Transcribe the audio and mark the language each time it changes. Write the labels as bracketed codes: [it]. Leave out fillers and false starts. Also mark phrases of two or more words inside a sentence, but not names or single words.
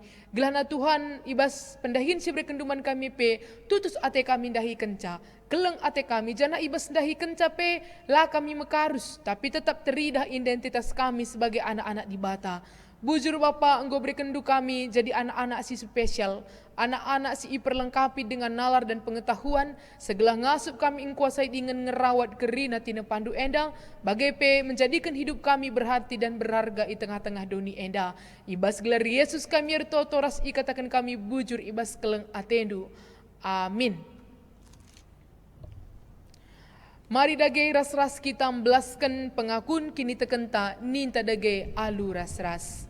[btx] Gelana Tuhan ibas pendahin si berkenduman kami pe, tutus ate kami dahi kenca. Keleng ate kami, jana ibas dahi kenca pe, lah kami mekarus, tapi tetap teridah identitas kami [id] sebagai anak-anak [btx] di bata. Bujur Bapa, Engkau beri kendu kami jadi anak-anak si spesial, anak-anak si iperlengkapi [id] dengan nalar dan pengetahuan, [btx] segala ngasup kami ingkuasai dengan ngerawat kerina tina pandu enda, bagai pe [id] menjadikan hidup kami berarti dan berharga di tengah-tengah [btx] doni enda. Ibas gelar Yesus kami ertoto ras ikatakan kami bujur ibas keleng atendu. Amin. Mari dage ras-ras kita membelaskan pengakun kini tekenta ninta dage alu ras-ras.